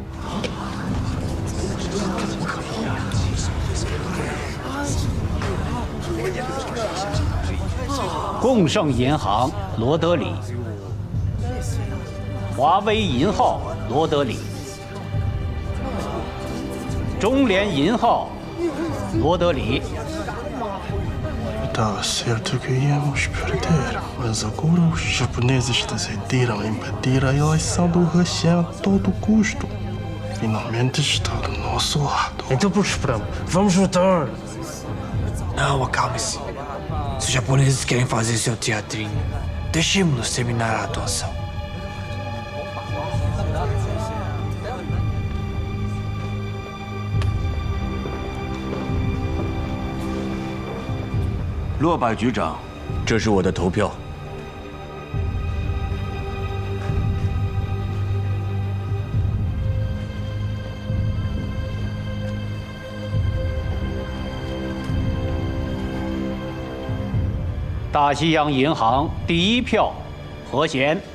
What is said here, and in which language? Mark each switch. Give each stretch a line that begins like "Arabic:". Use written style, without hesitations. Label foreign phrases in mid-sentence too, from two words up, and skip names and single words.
Chinese: 共盛银行罗德里，华威银号罗德里，中联银号罗德里，
Portuguese: Dava certo que íamos perder, mas agora os japoneses decidiram impedir a eleição do He a todo custo. Finalmente está do nosso lado. Então por que esperamos? Vamos votar! Não, acalme-se. Se os japoneses querem fazer seu teatrinho, deixemos-los terminar a atuação.
Chinese: 落败局长，这是我的投票。大西洋银行第1票，何贤。